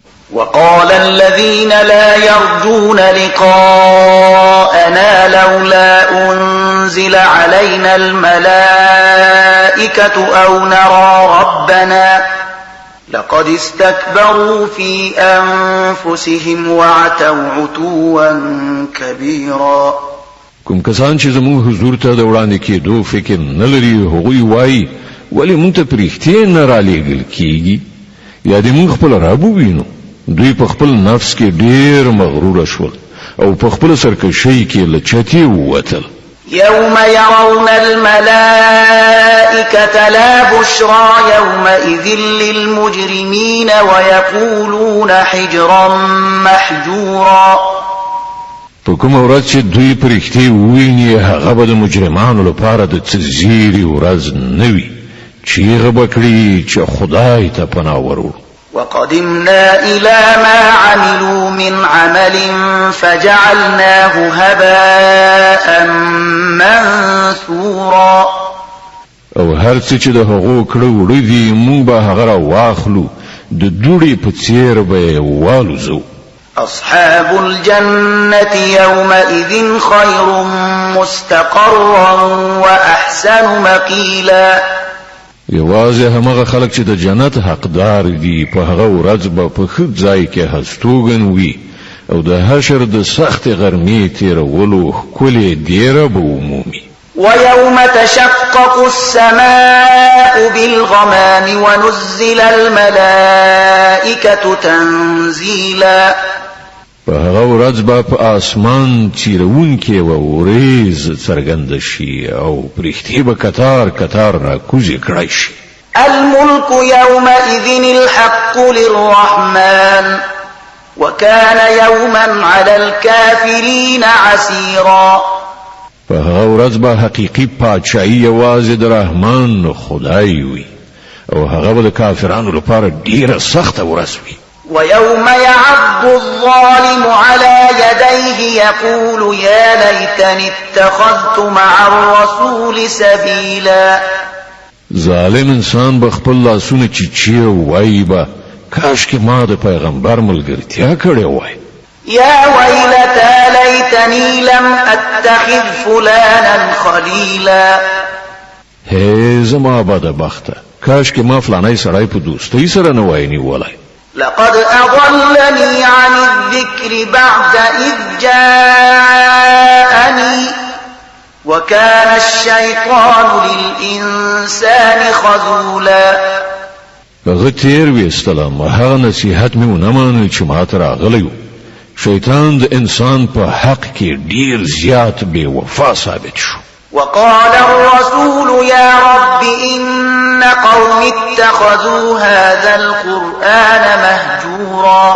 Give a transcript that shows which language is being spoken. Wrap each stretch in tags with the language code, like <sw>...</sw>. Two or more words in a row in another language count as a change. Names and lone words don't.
<ar>وقال الذين لا يرجون لقاءنا لولا أنزل علينا الملائكة أو نرى ربنا لقد استكبروا في أنفسهم وعتوا عتوا كبيرا.</ar> <ps>کوم کسان چې زموږ حضور ته د وړاندې کېدو فکر نه لري هغوی وایي ولې موږ ته پرېښتې نه رالیږل کېږي یا دې موږ خپل رب ووینو. دوی په خپل نفس کې ډېر مغرور شول او په خپل سرکشۍ کې له چتې ووتل.</ps> <ar>يوم يرون الملائكة لا بشرى يومئذ للمجرمين ويقولون حجرا محجورا.</ar> <ps>په کومه ورځ چې دوی پرښتې وویني هغه به د مجرمانو لپاره د څه زیري ورځ نه وي. چیغه به کړي چې خدای ته پناه ورو.</ps> <ar>وقدمنا إلى ما عملوا من عمل فجعلناه هباء منثورا.</ar> <ps>او هر څه چې د هغو کړو وړي دي موږ به هغه واخلو د دوړې په څیر به والوزو.</ps> <ar>أصحاب الجنة يومئذ خير مستقرا وأحسن مقيلا.</ar> <ps>یوازې همغه خلک چې د جنت حقدار دي په هغه ورځ به په ښه ځای کې هستوګن وي او د حشر د سخت غرمې تیرولو ښکلې دیره به ومومي.</ps> <ar>ويوم تشقق السماء بالغمام ونزل الملائكة تنزيلا.</ar> <ps>په هغه ورځ به په اسمان چیرونکې و وریځ څرګنده شي او پرښتې به کتار کتار راکوزې کړای شي.</ps> <ar>الملك يومئذ الحق للرحمن وكان يوما على الكافرين عسيرا.</ar> <ps>په هغه ورځ به حقیقي پادشاهي یوازې د رحمان خدای وي او هغه به د کافرانو لپاره ډیره سخته ورځ وي.</ps> <ar>ويوم يعض الظالم على يديه يقول يا ليتني اتخذت مع الرسول سبيلا.</ar> <ps>ظالم انسان به خپل لاسونه چیچي وایي به کاش کې ما د پیغمبر ملګرتیا کړې وای.</ps> <ar>يا ويلتى ليتني لم اتخذ فلانا خليلا.</ar> <ps>هي زما بدبخته کاش کې ما فلانای سړی په دوستۍ سره نه وای نیولای.</ps> <ar>لقد أضلني عن الذكر بعد إذ جاءني وكان الشيطان للإنسان خذولا.</ar> <ps>هغه تیر ویستلم هغه نصیحت مې ونه منل چې ما ته راغلی و. شیطان د انسان په حق کې ډیر زیات بے وفا ثابت شو.</ps> <ar>وقال الرسول يا رب إن قوم اتخذوا هذا القرآن مهجورا.</ar>